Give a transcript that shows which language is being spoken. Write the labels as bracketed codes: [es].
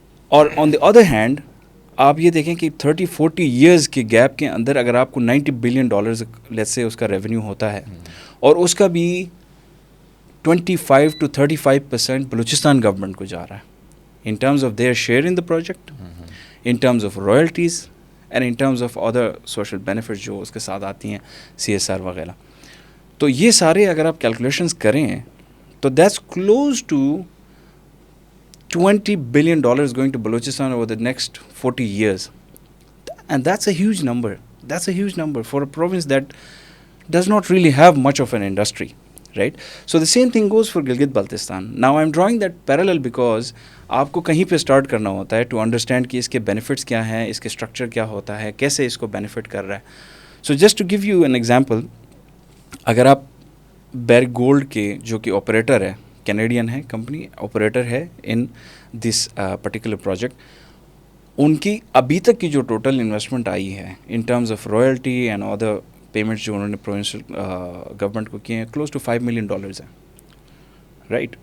[ur] اور آن the other hand آپ یہ دیکھیں کہ 30-40 ایئرز کے گیپ کے اندر اگر آپ کو $90 billion لیٹس سے اس کا ریونیو ہوتا ہے, اور اس کا بھی 25-35% بلوچستان گورنمنٹ کو جا رہا ہے [en] in terms of their share in the project, [ur] in terms of royalties and in terms of other social benefit جو اس کے ساتھ آتی ہیں, CSR وغیرہ. تو یہ سارے اگر آپ کیلکولیشنز کریں تو [en] That's close to $20 billion going to Balochistan over the next 40 years. And that's a huge number. That's a huge number for a province that does not really have much of an industry, right? So the same thing goes for Gilgit-Baltistan. Now I'm drawing that parallel because [ur] آپ کو کہیں پہ start کرنا ہوتا ہے [en] to understand [ur] کہ اس کے benefits کیا ہیں, اس کے اسٹرکچر کیا ہوتا ہے, کیسے اس کو بینیفٹ کر رہا ہے. [en] so just to give you an example, [ur] اگر آپ بیرک گولڈ کے جو کہ آپریٹر ہے, کینیڈین ہے کمپنی, آپریٹر ہے [en] in this particular project, [ur] ان کی ابھی تک کی جو ٹوٹل انویسٹمنٹ آئی ہے in terms of royalty and other payments جو انہوں نے پروونشل گورنمنٹ کو کیے ہیں, کلوز ٹو $5 million ہیں, رائٹ.